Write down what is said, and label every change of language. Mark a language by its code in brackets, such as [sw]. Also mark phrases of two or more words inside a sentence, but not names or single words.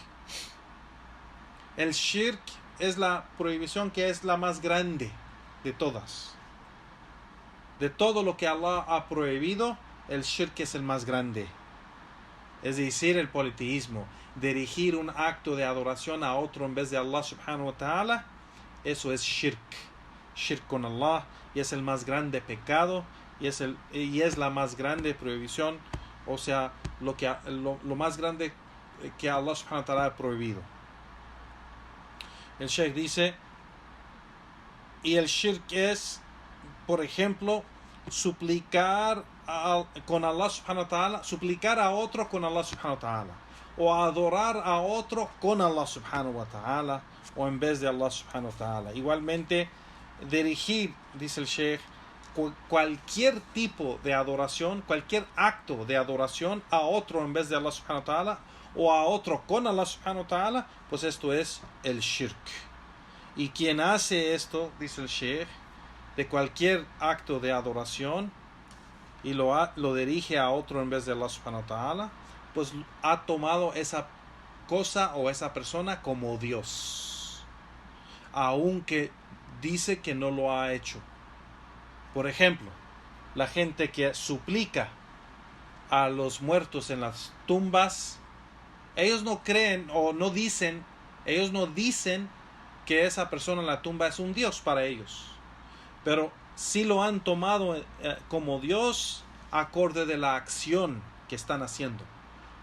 [es] El shirk es la prohibición que es la más grande de todas. De todo lo que Allah ha prohibido, el shirk es el más grande. Es decir, el politeísmo, dirigir un acto de adoración a otro en vez de [ar] الله سبحانه وتعالى, [es] eso es shirk. Shirk con Allah, y es el más grande pecado, y es la más grande prohibición, o sea, lo más grande que [ar] الله سبحانه وتعالى [es] ha prohibido. El Sheikh dice: y el shirk es, por ejemplo, suplicar con [ar] الله سبحانه وتعالى, [es] suplicar a otro con [ar] الله سبحانه وتعالى, [es] o adorar a otro con [ar] الله سبحانه وتعالى, [es] o en vez de [ar] الله سبحانه وتعالى. [es] Igualmente, dirigir, dice el Sheikh, cualquier tipo de adoración, cualquier acto de adoración a otro en vez de [ar] الله سبحانه وتعالى, [es] o a otro con [ar] الله سبحانه وتعالى, [es] pues esto es el shirk. Y quien hace esto, dice el Sheikh, de cualquier acto de adoración y lo dirige a otro en vez de [ar] الله سبحانه وتعالى, [es] pues ha tomado esa cosa o esa persona como Dios, aunque dice que no lo ha hecho. Por ejemplo, la gente que suplica a los muertos en las tumbas, ellos no creen o no dicen, que esa persona en la tumba es un Dios para ellos, pero sí lo han tomado como Dios acorde de la acción que están haciendo.